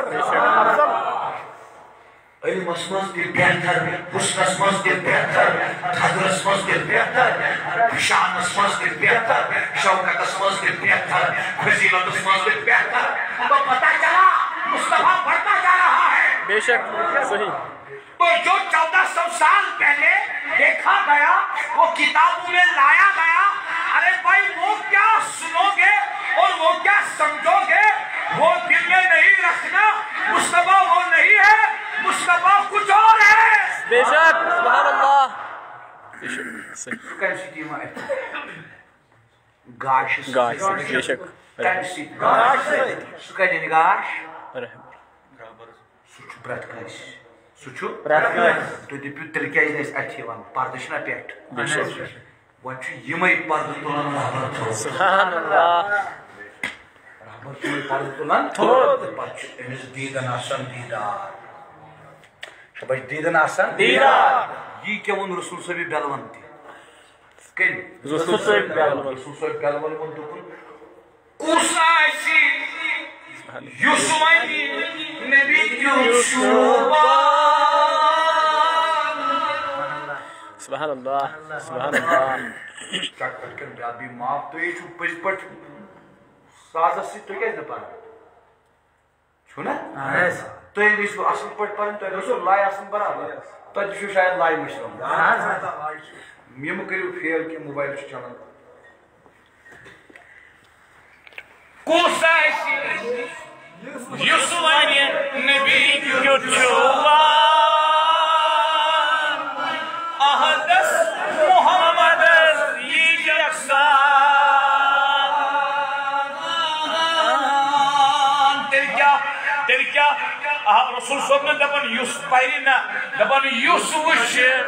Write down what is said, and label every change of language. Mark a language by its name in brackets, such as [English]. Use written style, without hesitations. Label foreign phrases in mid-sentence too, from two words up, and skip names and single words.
[Kashmiri] علمس منٛز تہِ بہتر حُسنس منٛز تہِ بہتر قدرس منٛز تہِ بہتر شانس منٛز تہِ بہتر شوکتس منٛز تہِ بہتر فضیلتس منٛز تہِ بہتر [Urdu] تو پتہ چلا مصطفیٰ بڑھتا جا رہا ہے بے شک صحیح تو جو 1400 سال پہلے دیکھا گیا وہ کتابوں میں لایا گیا ارے بھائی وہ کیا سنو گے اور وہ کیا سمجھو گے وہ دل میں نہیں رکھنا مصطفیٰ وہ نہیں ہے مصطفیٰ کچھ اور ہے بے شک [Arabic] سبحان اللہ [Urdu] بے شک صحیح [Kashmiri] سُہ کمہِ سۭتۍ یِوان اَتھِ گاش [Urdu] گاش بے شک [Kashmiri] کمہِ سۭتۍ گاش سُہ کتہِ اَنہِ گاش سُہ چھُ پرٛٮ۪تھ کٲنٛسہِ سُہ چھُ تُہۍ دٔپِو تیٚلہِ کیٛازِ نہٕ أسۍ اَتھِ یِوان پردٕ چھِنا پٮ۪ٹھ [Urdu] بے شک [Kashmiri] وۄنۍ چھُ یِمے پردٕ تُلان [Arabic] سبحان اللہ [Kashmiri] رحمت چھُ یِمے پردٕ تُلان پتہٕ چھُ أمِس دیٖدن آسان دیٖدار شبش دیٖدن آسان دیٖدار یی کیٛاہ ووٚن رسول صٲبِ بٮ۪لون تہِ کٔمۍ رسول صٲبِ بٮ۪لون رسول صٲبِ بٮ۪لون ووٚن دوٚپُن کُس آسہِ یُس وَنہِ نبی کیُتھ چھُ [Arabic] سبحان اللہ سبحان اللہ [Kashmiri] چٹ پٹ کر بیٛاکھ بیٚیہِ معاف تُہۍ چھُو پٔزۍ پٲٹھۍ سازس سۭتۍ تُہۍ کیٛازِ نہٕ پران چھُو نا تُہۍ گٔژھِو اصٕل پٲٹھۍ پرٕنۍ تۄہہِ گٔژھِو لاے آسٕنۍ برابر تۄہہِ تہِ چھُو شاید لاے مٔشرٲمٕژ یہِ مہٕ کٔرِو فیل کینٛہہ موبایل چھُ چلان کُس آسہِ یُس وَنہِ نبی کیُتھ چھُ احدس محمدس یی یکسان تیٚلہِ کیٛاہ رسول صٲبنہِ دپان یُس پرِ نہ دپان یُس وٕچھِ